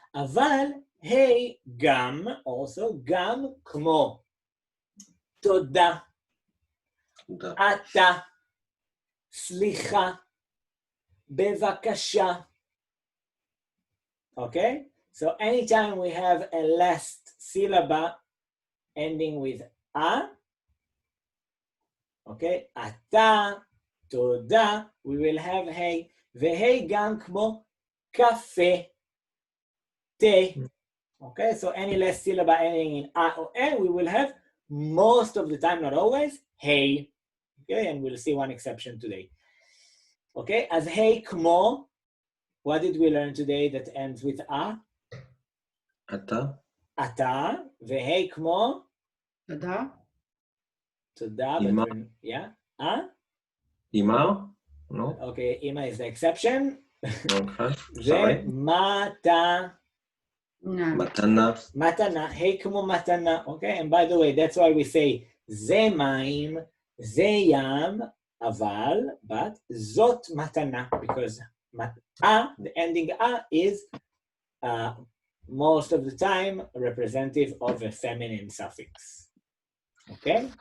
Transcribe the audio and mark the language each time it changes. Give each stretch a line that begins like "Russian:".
Hebrew: אבל היי גם,
English: also,
Hebrew: גם כמו תודה, אתה, סליחה, בבקשה, אוקיי?
English: So anytime we have a last syllable ending with a, אוקיי?
Hebrew: אתה, תודה,
English: we will have hey,
Hebrew: והי גם כמו קפה, תה, אוקיי?
English: So any last syllable ending in a or a, we will have most of the time, not always, hey, okay? And we'll see one exception today. Okay,
Hebrew: אז
English: hey כמו, what did we learn today that ends with a?
Hebrew: אתה. אתה, והי כמו? תודה. תודה. אמא.
English: Yeah,
Hebrew: אמא?
English: No? Okay, אמא is the exception. Okay, sorry.
Hebrew: ומתה. מתנה. מתנה, hey כמו מתנה, okay?
English: And by the way, that's why we say
Hebrew: זה מים, זה ים, אבל,
English: but,
Hebrew: זאת מתנה,
English: because the ending is most of the time representative of a feminine suffix. Okay?